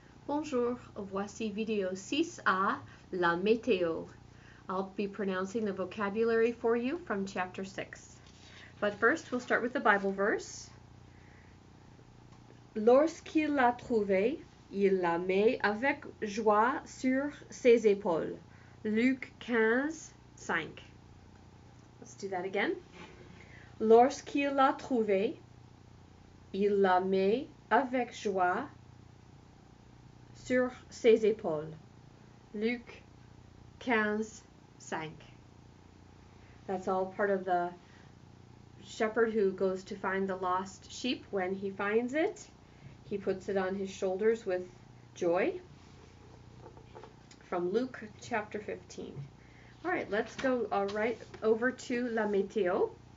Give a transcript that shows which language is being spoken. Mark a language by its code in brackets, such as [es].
[fr] Bonjour, voici vidéo 6a, la météo. [en] I'll be pronouncing the vocabulary for you from chapter 6. But first, we'll start with the Bible verse. [fr] Lorsqu'il l'a trouvée, il la met avec joie sur ses épaules. [en] Luc 15:5. Let's do that again. [fr] Lorsqu'il l'a trouvée, il la met avec joie sur ses épaules. Luc 15:5. [en] That's all part of the shepherd who goes to find the lost sheep. When he finds it, he puts it on his shoulders with joy. From Luke chapter 15. All right, let's go right over to la météo.